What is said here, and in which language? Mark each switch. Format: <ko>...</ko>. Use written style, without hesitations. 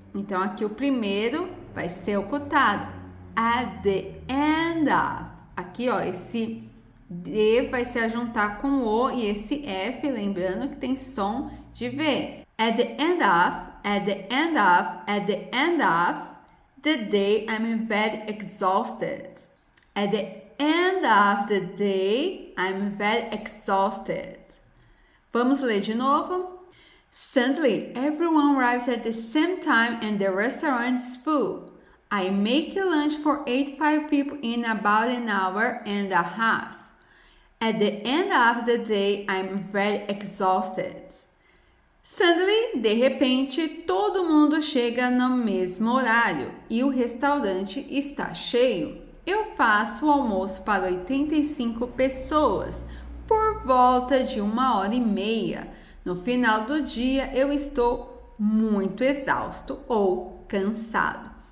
<pt>Então, aqui o primeiro vai ser ocultado.</pt> <en>At the end of.</en> <pt>Aqui, ó, esse D vai se ajuntar com o e esse F, lembrando que tem som de V.</pt> <en>At the end of the day, I'm very exhausted. At the end of the day, I'm very exhausted.</en> <pt>Vamos ler de novo?</pt> <en>Suddenly, everyone arrives at the same time and the restaurant is full. I make a lunch for 85 people in about an hour and a half. At the end of the day, I'm very exhausted.</en> <pt>Suddenly, de repente, todo mundo chega no mesmo horário e o restaurante está cheio. Eu faço o almoço para 85 pessoas por volta de 1h30. No final do dia, eu estou muito exausto ou cansado.</pt>